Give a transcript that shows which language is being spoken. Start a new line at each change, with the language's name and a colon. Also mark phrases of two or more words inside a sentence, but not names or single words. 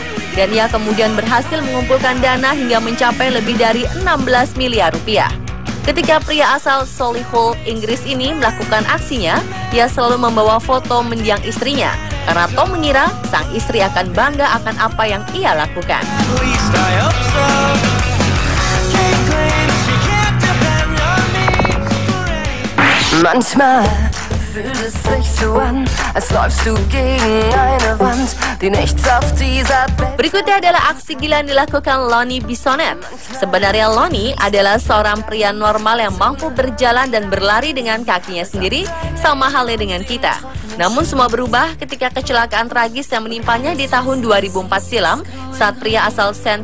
Indonesian: Dan ia kemudian berhasil mengumpulkan dana hingga mencapai lebih dari 16 miliar rupiah. Ketika pria asal Solihull, Inggris ini melakukan aksinya, ia selalu membawa foto mendiang istrinya, karena Tom mengira sang istri akan bangga akan apa yang ia lakukan.
German: Manchmal fühlt es sich so an, als läufst du gegen eine Wand, die nichts auf dieser Welt.
Indonesian: Berikutnya adalah aksi gila yang dilakukan Lonnie Bissonette. Sebenarnya Lonnie adalah seorang pria normal yang mampu berjalan dan berlari dengan kakinya sendiri, sama halnya dengan kita. Namun semua berubah ketika kecelakaan tragis yang menimpanya di tahun 2004 silam saat pria asal St.